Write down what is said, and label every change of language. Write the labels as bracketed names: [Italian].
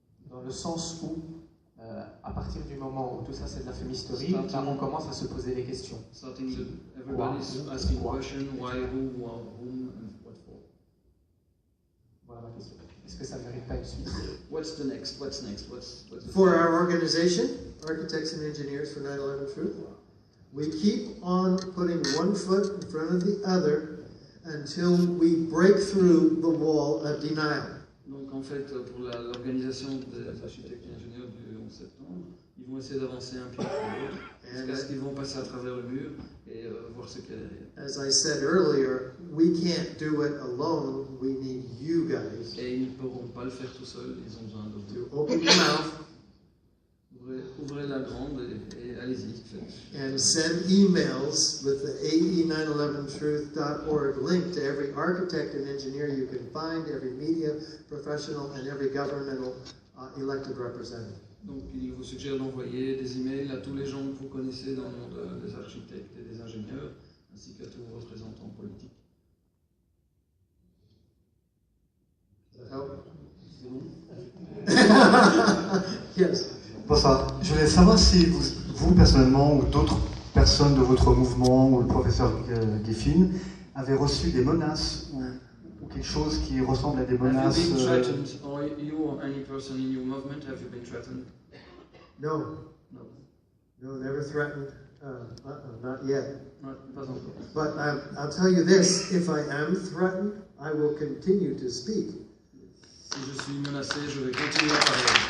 [French] Dans le sens où, à partir du moment où tout ça c'est de la fumisterie, là on commence à se poser des questions. [English] Starting with everybody's asking question, why, who, whom, and what for. [French] Voilà ma question. Est-ce que ça ne mérite pas une suite? [English] What's the next? What's next? What's the For our organization, Architects and Engineers for 9/11 Truth, we keep on putting one foot in front of the other until we break through the wall of denial. [French] Donc en fait, pour l'organisation des architectes et ingénieurs du 11 septembre, ils vont essayer d'avancer un pied après l'autre, jusqu'à ce qu'ils vont passer à travers le mur et voir ce qu'il y a derrière. [English] As I said earlier, we can't do it alone. We need you guys [French] Et ils ne pourront pas le faire tout seuls, ils ont besoin de vous. [English] to open your mouth [French] Ouvrez la grande et allez-y, faites. [English] and send emails with the ae911truth.org link to every architect and engineer you can find, every media professional, and every governmental elected representative. [French] Donc il vous suggère d'envoyer des emails à tous les gens que vous connaissez dans le monde des architectes et des ingénieurs, ainsi qu'à tous vos représentants politiques. [English] Does that help? [French] C'est bon? [English] Yes. [French] Bonsoir. Je voulais savoir si vous personnellement ou d'autres personnes de votre mouvement ou le professeur Giffin avaient reçu des menaces ou quelque chose qui ressemble à des menaces. [English] Have you been threatened, or you or any person in your movement, have you been threatened? No. No. No, never threatened. Not yet. [French] Pas encore. [English] But I'll tell you this, if I am threatened, I will continue to speak. [French] Si je suis menacé, je vais continuer à parler.